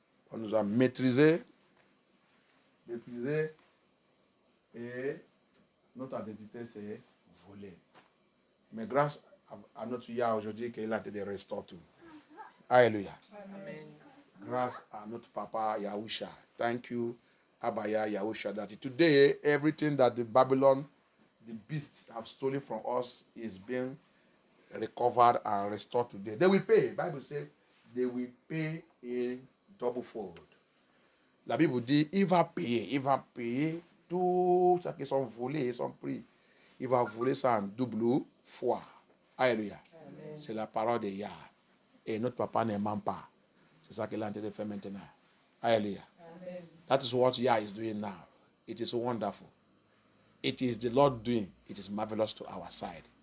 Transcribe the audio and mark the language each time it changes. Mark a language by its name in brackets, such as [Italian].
[French] On nous a maîtrisés, et notre identité, c'est voler. Mais grâce à notre Yah aujourd'hui, qu'il a été de restaurer tout. Alléluia. Amen. Grâce à notre Papa Yahusha. [English] Thank you, Abaya Yahusha, that today everything that the Babylon, the beasts have stolen from us is being recovered and restored today. They will pay. The Bible says they will pay in double fold. [French] La Bible dit, il va payer tout ce qui sont volés, ils sont pris. Il va voler ça en double fois. Alléluia. C'est la parole de Yah. Et notre papa ne ment pas. C'est ça qu'il est en train de faire maintenant. Alléluia. Amen. [English] That is what Yah is doing now. It is wonderful. It is the Lord doing. It is marvelous to our side.